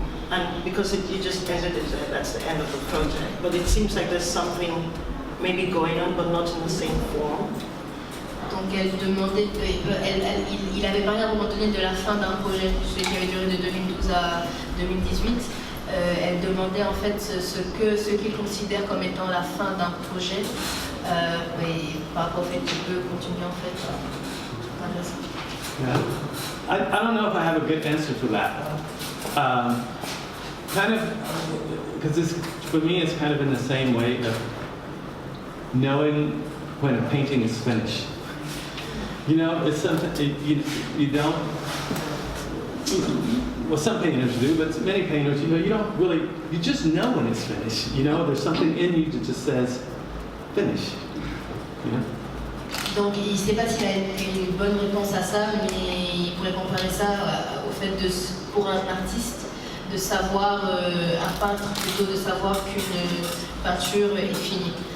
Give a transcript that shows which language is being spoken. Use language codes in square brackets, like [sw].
[en] And because you just ended it, that's the end of the project. But it seems like there's something maybe going on, but not in the same form. [fr] Donc elle demandait, il avait parlé à un moment donné de la fin d'un projet, celui qui avait duré de 2012 à 2018. Elle demandait en fait ce qu'il considère comme étant la fin d'un projet, et par rapport au fait qu'il peut continuer en fait. [en] Yeah. I don't know if I have a good answer for that. Kind of, because for me it's kind of in the same way of knowing when a painting is finished. You know, it's something you don't. Well, some painters do, but many painters, you don't really. You just know when it's finished. You know, there's something in you that just says, finish. You know. [fr] Donc il ne sait pas s'il a une bonne réponse à ça, mais il pourrait comparer ça au fait pour un artiste de savoir, un peintre plutôt de savoir qu'une peinture est finie.